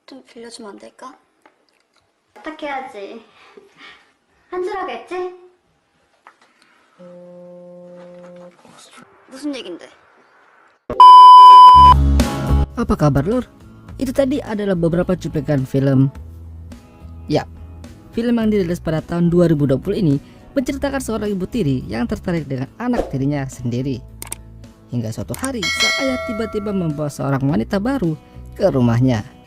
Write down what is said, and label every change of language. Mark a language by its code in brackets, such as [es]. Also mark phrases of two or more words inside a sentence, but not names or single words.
[ko] 빌려주면 안 될까? 부탁해야지. 한 줄 하겠지? 무슨 얘긴데? [id] Apa kabar lur? Itu tadi adalah beberapa cuplikan film. Ya, film yang dirilis pada tahun 2020 ini menceritakan seorang ibu tiri yang tertarik dengan anak tirinya sendiri. Hingga suatu hari sang ayah tiba-tiba membawa seorang wanita baru ke rumahnya.